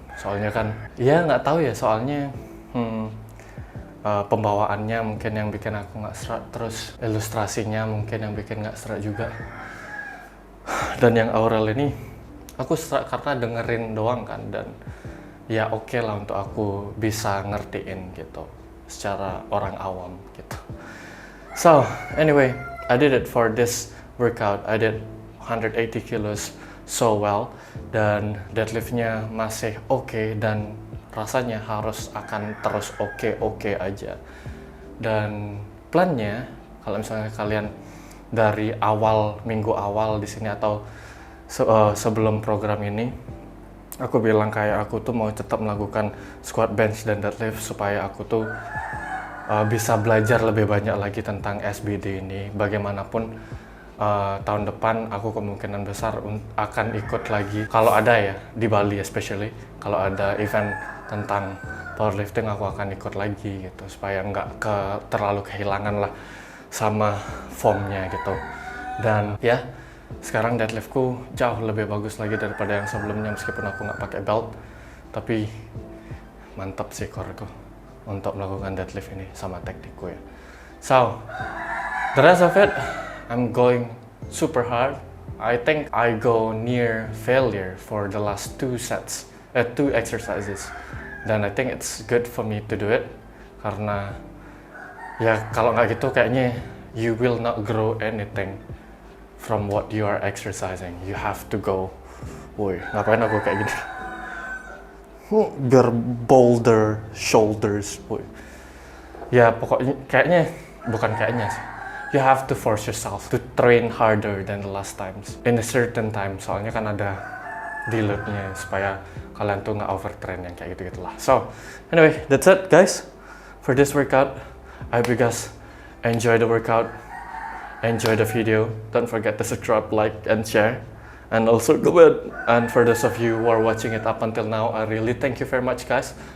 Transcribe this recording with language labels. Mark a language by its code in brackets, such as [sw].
[id] Soalnya kan ya nggak tahu ya, soalnya pembawaannya mungkin yang bikin aku nggak serak, terus ilustrasinya mungkin yang bikin nggak serak juga. Dan yang Aurel ini aku serak karena dengerin doang kan, dan ya oke lah untuk aku bisa ngertiin gitu secara orang awam gitu. [en] So anyway, I did it for this workout. I did 180 kilos so well, [id] dan deadliftnya masih oke, dan rasanya harus akan terus oke aja. Dan plannya kalau misalnya kalian dari minggu awal di sini atau sebelum program ini, aku bilang kayak aku tuh mau tetap melakukan squat, bench, dan deadlift supaya aku tuh bisa belajar lebih banyak lagi tentang SBD ini. Bagaimanapun tahun depan aku kemungkinan besar akan ikut lagi, kalau ada ya, di Bali especially, kalau ada event tentang powerlifting aku akan ikut lagi gitu, supaya nggak terlalu kehilangan lah sama formnya gitu. Dan ya, sekarang deadliftku jauh lebih bagus lagi daripada yang sebelumnya, meskipun aku nggak pakai belt, tapi mantap sih core-ku untuk melakukan deadlift ini sama teknikku ya. [en] So, the rest of it, I'm going super hard. I think I go near failure for the last 2 exercises. Dan I think it's good for me to do it, [id] karena ya kalau nggak gitu kayaknya [en] you will not grow anything from what you are exercising. You have to go, [id] woi, ngapain aku kayak gini? Biar bolder shoulders, woi. Ya pokoknya bukan kayaknya sih. [en] You have to force yourself to train harder than the last times in a certain time. [id] Soalnya kan ada deload-nya supaya kalian tuh nggak overtrain yang kayak gitu-gitulah. [en] So anyway, that's it guys for this workout. I hope you guys enjoy the workout. Enjoy the video. Don't forget to subscribe, like, and share, and also comment. And for those of you who are watching it up until now, I really thank you very much guys.